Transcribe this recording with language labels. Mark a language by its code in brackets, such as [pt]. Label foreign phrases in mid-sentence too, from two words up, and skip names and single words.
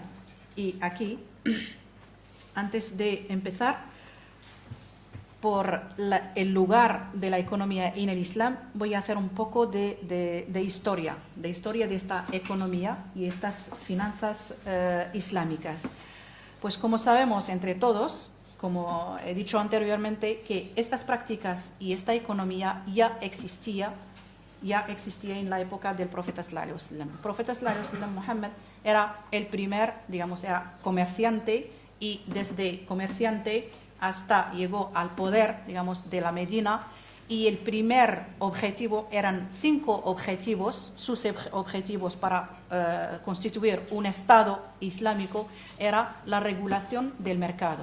[es] Y aquí, antes de empezar por el lugar de la economía en el Islam, voy a hacer un poco de historia de esta economía y estas finanzas islámicas. Pues como sabemos entre todos, como he dicho anteriormente, que estas prácticas y esta economía ya existía en la época del profeta [ar] صلى الله عليه وسلم. [es] El profeta [ar] صلى الله عليه وسلم, [es] Muhammad, era el primer, digamos, era comerciante, y desde comerciante hasta llegó al poder, digamos, de la Medina, y el primer objetivo eran 5 objetivos. Sus objetivos para constituir un Estado islámico era la regulación del mercado.